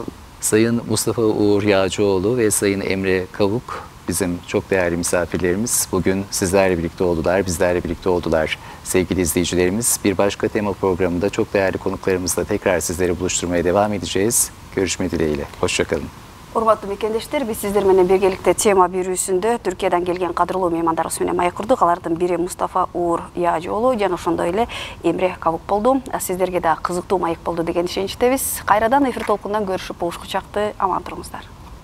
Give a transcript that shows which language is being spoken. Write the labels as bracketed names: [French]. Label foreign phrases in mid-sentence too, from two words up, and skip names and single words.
[Turkish] Sayın Mustafa Uğur Yağcıoğlu ve Sayın Emre Kavuk bizim çok değerli misafirlerimiz. Bugün sizlerle birlikte oldular, bizlerle birlikte oldular sevgili izleyicilerimiz. Bir başka tema programında çok değerli konuklarımızla tekrar sizleri buluşturmaya devam edeceğiz. Görüşmek dileğiyle. Hoşça kalın. [Kyrgyz] Урматтуу мекендештер, биз сиздер менен биргеликте тема берүүсүндө Түркиядан келген кадырлуу меймандарыбыз менен маек курдук. Алардын бири Мустафа Уур Яажоолу жана ошондой эле Эмре Кабук болду. Сиздерге да кызыктуу маек болду деген ишеничтебиз. Кайрадан эфир толкундан көрүшүп болушкучакты. Аман туруңуздар.